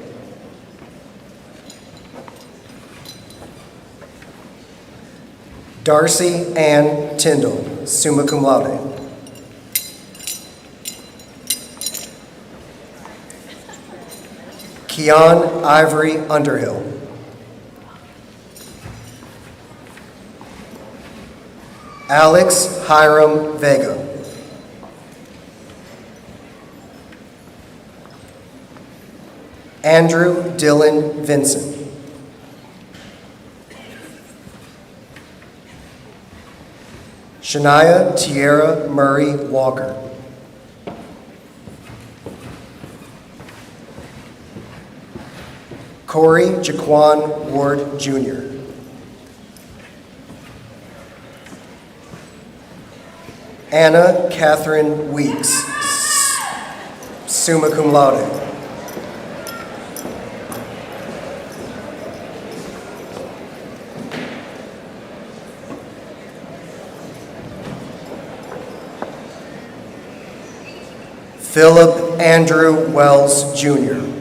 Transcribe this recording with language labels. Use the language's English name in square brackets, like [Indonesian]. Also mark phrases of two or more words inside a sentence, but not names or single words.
[English] Darcy Ann Tyndall, [Latin] summa cum laude. [English] Keon Ivory Underhill. Alex Hiram Vega. Andrew Dylan Vincent. Shania Tierra Murray Walker. Corey Jaquan Ward Jr. Anna Catherine Weeks, [Latin] summa cum laude. [English] Philip Andrew Wells Jr.